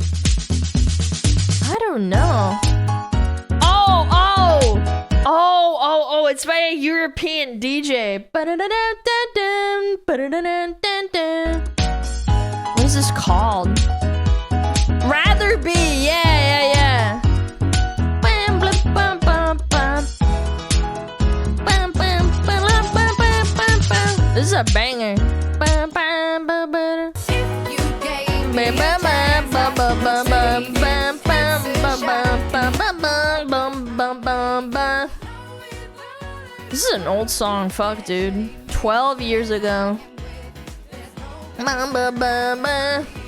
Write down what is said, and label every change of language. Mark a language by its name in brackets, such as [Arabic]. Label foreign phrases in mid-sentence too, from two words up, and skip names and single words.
[English] I don't know. Oh, it's by a European DJ. What is this called? Rather Be, yeah. Bam, blam, bam, bam, bam. Bam, bam, bam, bam, bam, bam, bam. This is a banger. Bam, bam, bam, bam. Bam, bam, bam, bam, bam, bam, bam, bam, bam, bam, bam, bam, bam, bam, bam. This is an old song, fuck, dude. 12 years ago. Bam, bam, bam, bam.